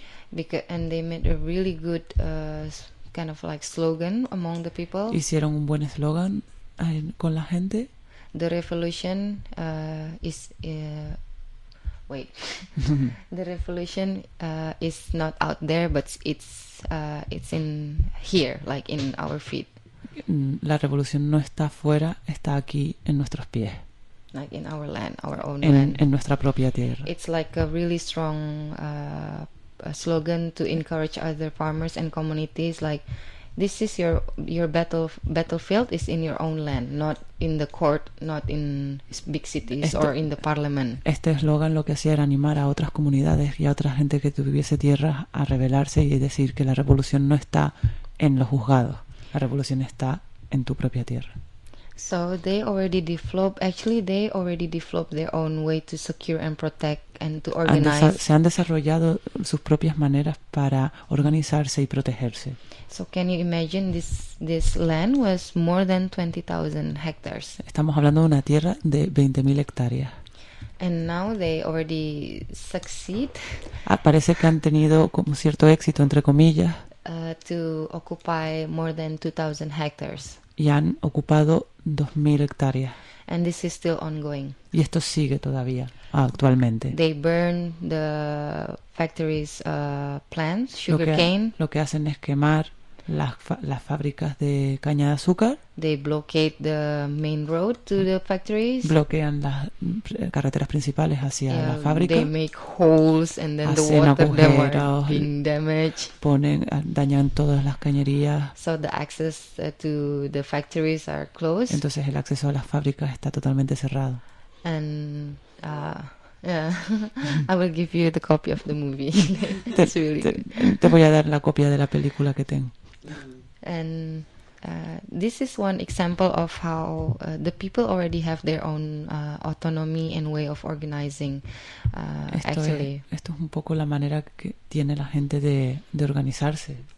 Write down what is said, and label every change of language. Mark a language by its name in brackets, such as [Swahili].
[English] Because and they made a really good kind of like slogan among the people. [Spanish] Hicieron un buen eslogan con la gente. [English] The revolution is wait. The revolution is not out there, but it's in here, like in our feet. [Spanish] La revolución no está fuera, está aquí en nuestros pies. [English] Like in our land, our own [Spanish] land. En nuestra propia tierra. [English] It's like a really strong a slogan to encourage other farmers and communities, like this is your battlefield is in your own land, not in the court, not in big cities or in the parliament. [Spanish] Este eslogan lo que hacía era animar a otras comunidades y a otra gente que tuviese tierras a rebelarse y decir que la revolución no está en los juzgados, la revolución está en tu propia tierra. [English] So they already developed. Actually, they already developed their own way to secure and protect and to organize. [Spanish] Se han desarrollado sus propias maneras para organizarse y protegerse. [English] So can you imagine this land was more than 20,000 hectares? [Spanish] Estamos hablando de una tierra de 20,000 hectáreas. [English] And now they already succeed. [Spanish] Parece que han tenido como cierto éxito entre comillas. [English] To occupy more than 2,000 hectares. [Spanish] Y han ocupado 2,000 hectáreas. [English] And this is still ongoing. [Spanish] Y esto sigue todavía, actualmente. [English] They burn the factories' plants, sugarcane. [Spanish] Lo que hacen es quemar las fábricas de caña de azúcar. [English] They blockade the main road to the factories. [Spanish] Bloquean las carreteras principales hacia la fábrica. [English] They make holes and then [Spanish] hacen [English] the water that was being damaged. [Spanish] Dañan todas las cañerías. [English] So the access to the factories are closed. [Spanish] Entonces el acceso a las fábricas está totalmente cerrado. [English] And yeah, I will give you the copy of the movie. It's really good. [Spanish] Te voy a dar la copia de la película que tengo. [English] And this is one example of how the people already have their own autonomy and way of organizing. [Spanish] Esto es un poco la manera que tiene la gente de organizarse.